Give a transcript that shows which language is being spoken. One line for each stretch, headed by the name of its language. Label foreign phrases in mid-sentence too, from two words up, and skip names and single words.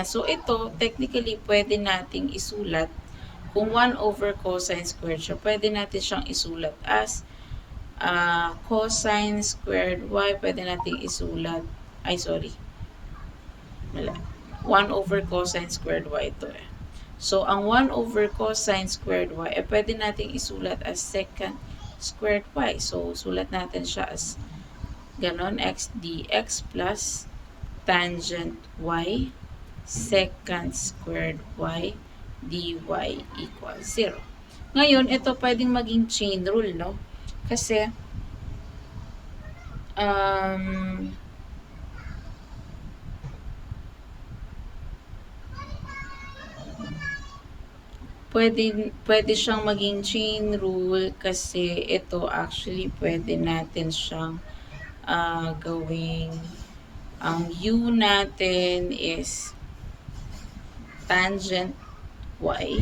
Filipino: So, ito, technically, pwede nating isulat. Kung
English: 1 over cosine squared
Filipino: siya, pwede natin siyang isulat
English: as cosine squared y,
Filipino: pwede natin isulat,
English: 1 over cosine squared y
Filipino: ito eh. So, ang
English: 1 over cosine squared y,
Filipino: pwede natin isulat
English: as secant squared y.
Filipino: So, sulat natin siya as ganon,
English: x dx plus tangent y secant squared y dy equals 0.
Filipino: Ngayon, ito pwedeng maging
English: chain rule,
Filipino: no? Kasi, pwede siyang maging
English: chain rule
Filipino: kasi ito actually pwede natin siyang gawing ang u natin
English: is tangent y.